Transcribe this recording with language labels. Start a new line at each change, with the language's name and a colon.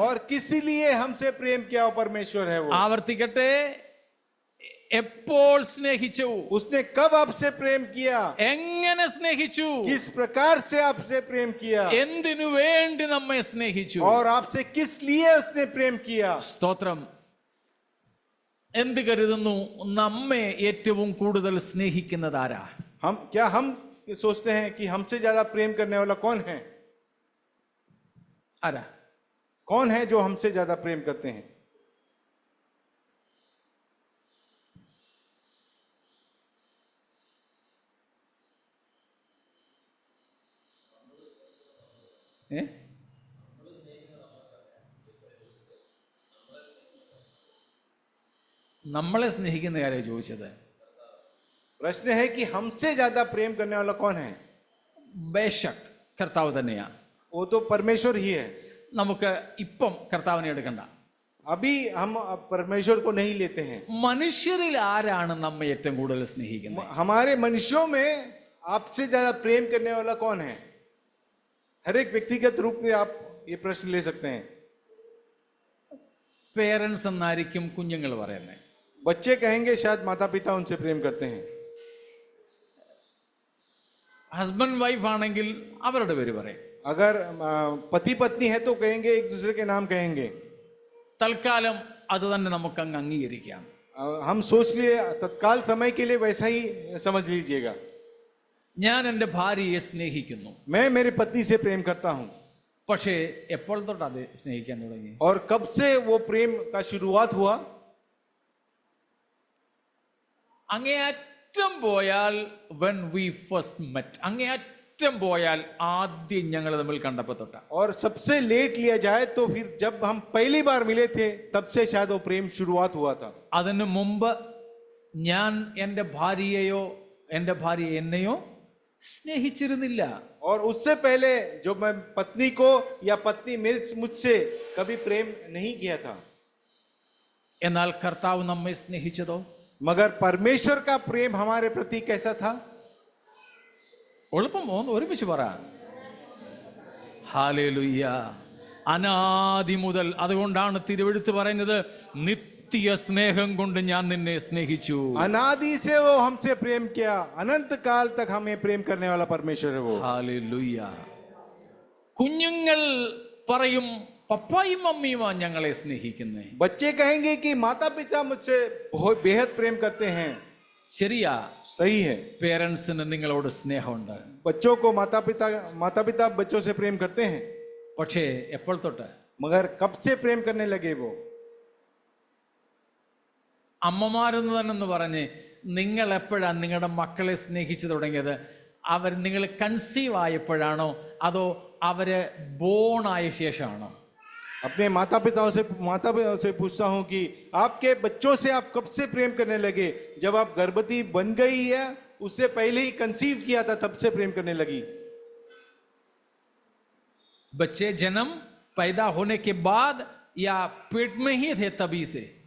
Hindi: और किस लिए हमसे प्रेम किया हुआ परमेश्वर है वो।
Malayalam: ആവർത്തിക്കട്ടെ, എപ്പോൾ സ്നേഹിച്ചു?
Hindi: उसने कब आपसे प्रेम किया,
Malayalam: എങ്ങനെ സ്നേഹിച്ചു?
Hindi: किस प्रकार से आपसे प्रेम किया,
Malayalam: എന്തിനു വേണ്ടി നമ്മെ സ്നേഹിച്ചു?
Hindi: और आपसे किस लिए उसने प्रेम किया।
Malayalam: സ്തോത്രം. എന്ത് കരുതുന്നു, നമ്മെ ഏറ്റവും കൂടുതൽ സ്നേഹിക്കുന്നത് ആരാ?
Hindi: हम सोचते हैं कि हमसे ज्यादा प्रेम करने वाला कौन है?
Malayalam: ആരാ?
Hindi: कौन है जो हमसे ज्यादा प्रेम करते हैं?
Malayalam: ഏ? നമ്മളെ സ്നേഹിക്കുന്ന കാര്യം ചോദിച്ചത്.
Hindi: प्रश्न है कि हमसे ज्यादा प्रेम करने वाला कौन है?
Malayalam: ബേശക് കർത്താവ് തന്നെയാണ്.
Hindi: वो तो परमेश्वर ही है।
Malayalam: നമുക്ക് ഇപ്പം കർത്താവിനെ എടുക്കണ്ട.
Hindi: अभी हम परमेश्वर को नहीं लेते हैं।
Malayalam: മനുഷ്യരിൽ ആരാണ് നമ്മെ ഏറ്റവും കൂടുതൽ സ്നേഹിക്കുന്നത്?
Hindi: हमारे मनुष्यों में आपसे ज्यादा प्रेम करने वाला कौन है? हर एक व्यक्तिगत रूप में आप ये प्रश्न ले सकते हैं।
Malayalam: പേരൻസ് എന്നായിരിക്കും കുഞ്ഞുങ്ങൾ പറയുന്നത്.
Hindi: बच्चे कहेंगे शायद माता पिता उनसे प्रेम करते हैं।
Malayalam: ഹസ്ബൻഡ് വൈഫ് ആണെങ്കിൽ അവരുടെ പേര് പറയും.
Hindi: अगर पति पत्नी है तो कहेंगे, एक दूसरे के नाम कहेंगे।
Malayalam: തൽക്കാലം അത് തന്നെ നമുക്ക് അങ്ങ് അംഗീകരിക്കാം.
Hindi: हम सोच लिए तत्काल समय के लिए वैसा ही समझ लीजिएगा।
Malayalam: ഞാൻ എൻ്റെ ഭാര്യയെ സ്നേഹിക്കുന്നു.
Hindi: मैं मेरी पत्नी से प्रेम करता हूँ.
Malayalam: പക്ഷേ എപ്പോൾ തൊട്ട് അത് സ്നേഹിക്കാൻ തുടങ്ങി?
Hindi: और कब से वो प्रेम का शुरुआत हुआ?
Malayalam: അങ്ങേയറ്റം പോയാൽ
English: when we first met,
Malayalam: അങ്ങേയറ്റം പോയാൽ ആദ്യം ഞങ്ങൾ തമ്മിൽ കണ്ടപ്പോൾ തൊട്ട.
Hindi: और सबसे लेट लिया जाए तो फिर जब हम पहली बार मिले थे तब से शायद वो प्रेम शुरुआत हुआ था.
Malayalam: അതിനു മുമ്പ് ഞാൻ എൻ്റെ ഭാര്യയെയോ എൻ്റെ ഭാര്യ എന്നെയോ സ്നേഹിച്ചിരുന്നില്ല.
Hindi: और उससे पहले जो मैं पत्नी को या पत्नी मुझसे कभी प्रेम नहीं किया था.
Malayalam: എന്നാൽ കർത്താവ് നമ്മെ സ്നേഹിച്ചതോ?
Hindi: मगर परमेश्वर का प्रेम हमारे प्रति कैसा था?
Malayalam: എളുപ്പം ഒരുമിച്ച് പറ. ഹല്ലേലൂയ. അനാദി മുതൽ. അതുകൊണ്ടാണ് തിരുവെഴുത്ത് പറയുന്നത് നിത്യ സ്നേഹം കൊണ്ട് ഞാൻ നിന്നെ സ്നേഹിച്ചു.
Hindi: अनादि से वो हमसे प्रेम किया, अनंत काल तक हमें प्रेम करने वाला परमेश्वर है वो.
Malayalam: ഹല്ലേലൂയ. കുഞ്ഞുങ്ങൾ പറയും പപ്പായും മമ്മിയുമാ ഞങ്ങളെ സ്നേഹിക്കുന്നേ.
Hindi: बच्चे कहेंगे कि माता पिता मुझसे बहुत बेहद प्रेम करते हैं.
Malayalam: ശരിയാ,
Hindi: सही है.
Malayalam: പേരൻസിന് നിങ്ങളോട് സ്നേഹമുണ്ട്.
Hindi: बच्चों को माता पिता बच्चों से प्रेम करते हैं.
Malayalam: പക്ഷേ എപ്പോൾ തൊട്ട്?
Hindi: मगर कब से प्रेम करने लगे वो?
Malayalam: അമ്മമാരെന്ന് തന്നെ പറഞ്ഞ് നിങ്ങൾ എപ്പോഴാണ് നിങ്ങളുടെ മക്കളെ സ്നേഹിച്ചു തുടങ്ങിയത്? നിങ്ങൾ കൺസീവ് ആയപ്പോഴാണോ അതോ അവര് ബോണായ ശേഷമാണോ?
Hindi: अपने माता पिताओं से पूछता हूं कि आपके बच्चों से आप कब से प्रेम करने लगे? जब आप गर्भवती बन गई है उससे पहले ही कंसीव किया था तब से प्रेम करने लगी? बच्चे जन्म पैदा होने के बाद या पेट में ही थे तभी से?